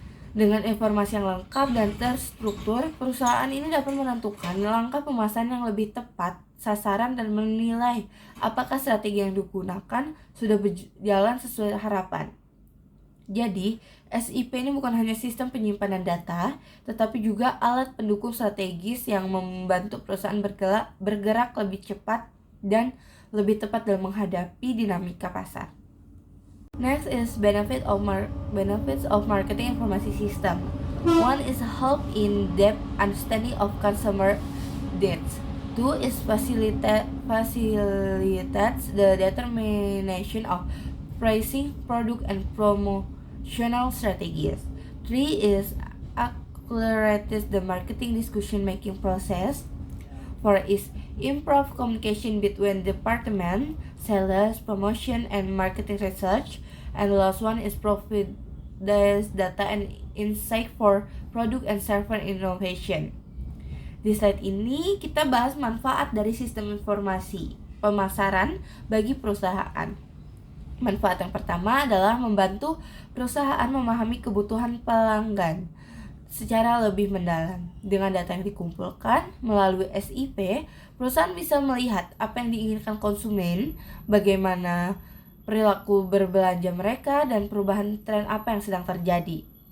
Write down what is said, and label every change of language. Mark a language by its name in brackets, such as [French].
[Indonesian] Dengan informasi yang lengkap dan terstruktur, perusahaan ini dapat menentukan langkah pemasaran yang lebih tepat sasaran dan menilai apakah strategi yang digunakan sudah berjalan sesuai harapan. Jadi, SIP ini bukan hanya sistem penyimpanan data, tetapi juga alat pendukung strategis yang membantu perusahaan bergerak lebih cepat dan lebih tepat dalam menghadapi dinamika pasar. [English] Next is benefits of marketing information system. One is help in depth understanding of consumer needs. Two is facilitates the determination of pricing, product, and promotional strategies. Three is accelerates the marketing decision-making process. Four is improve communication between department, sales, promotion, and marketing research. And the last one is provide data and insight for product and service innovation. [Indonesian] Di slide ini kita bahas manfaat dari sistem informasi pemasaran bagi perusahaan. Manfaat yang pertama adalah membantu perusahaan memahami kebutuhan pelanggan secara lebih mendalam. Dengan data yang dikumpulkan melalui SIP, perusahaan bisa melihat apa yang diinginkan konsumen, bagaimana perilaku berbelanja mereka, dan perubahan tren apa yang sedang terjadi.